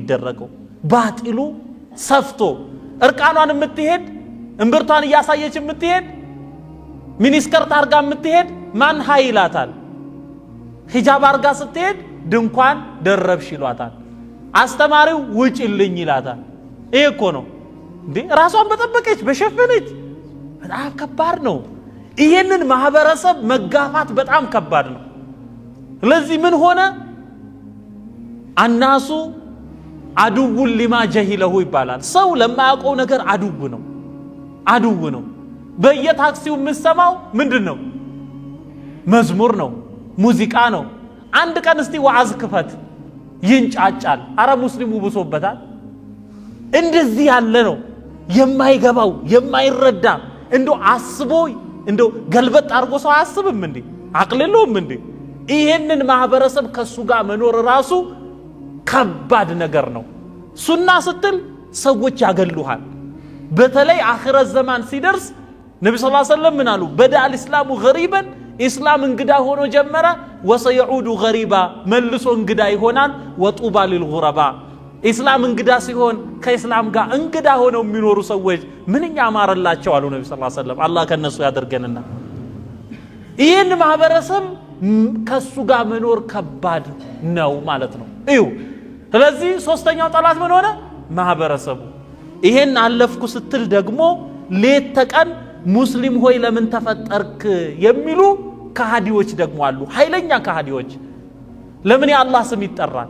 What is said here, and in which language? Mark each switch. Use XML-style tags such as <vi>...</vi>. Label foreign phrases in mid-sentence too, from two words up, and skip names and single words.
<am>የሚደረገው ባጢሉ ሰፍቶ እርቃኗን የምትሄድ እንብርቷን ያሳየች የምትሄድ ሚኒስከርት አርጋ የምትሄድ ማን ኃይላታል ሂጃብ አርጋ ስትሄድ ድንኳን ደረብሽ ይሏታል አስተማሪው ውጪልኝ ይላታል ይሄ እኮ ነው እንዴ ራሷን በጠበቀች በሸፈነች በጣም ከባድ ነው ይሄንን ማህበረሰብ መጋፋት በጣም ከባድ ነው ለዚህ ምን ሆነ</am> <ar>الناس عدو لما جهله</ar> <am>ይባላል ሰው ለማያውቀው ነገር አድው ነው በየታክሲው የምሰማው ምንድነው መዝሙር ነው ሙዚቃ ነው አንድ ቀን እስቲ ዋዕዝ ክፈት ይንጫጫል አረ ሙስሊሙ ብሶበታል እንደዚህ ያለ ነው የማይገባው የማይረዳ እንዶ አስቦ እንዶ ገልበጥ አርጎ ሰው አያስብም እንዴ አቅልሎም እንዴ ይሄንን ማህበረሰብ ከሱ ጋር መኖር ራሱ ከባድ ነገር ነው ሱና ስትል ሰዎች ያገሉሃል በተለይ</am> <ar>آخر الزمان</ar> <am>ሲደርስ ነብዩ</am> <ar>صلى الله عليه وسلم</ar> <am>ምን አሉ</am> <ar>بدأ الاسلام غريبا</ar> <am>اسلام እንግዳ ሆኖ ጀመረ</am> <ar>وسيعود غريبا</ar> <am>መልሶ እንግዳ ይሆናል</am> <ar>وطوبى للغرباء</ar> <am>اسلام እንግዳ ሲሆን ከእስላም ጋር እንግዳ ሆነው የሚኖሩ ሰዎች ምንኛ ማረላቸው አሉ ነብዩ</am> <ar>صلى الله عليه وسلم</ar> <am>አላህ ከነሱ ያደርገንና ይሄን ማህበረሰብ ከሱ ጋር መኖር ከባድ ነው ማለት ነው እዩ ስለዚህ ሶስተኛው ጠላት ምን ሆነ ማህበረሰቡ ይሄን አለፍኩ ስትል ደግሞ ሌት ተቀን ሙስሊም ሆይ ለምን ተፈጠርክ የሚሉ ከሃዲዎች ደግሞ አሉ። ኃይለኛ ከሃዲዎች። ለምን የአላህ ስም ይጠራል?</am>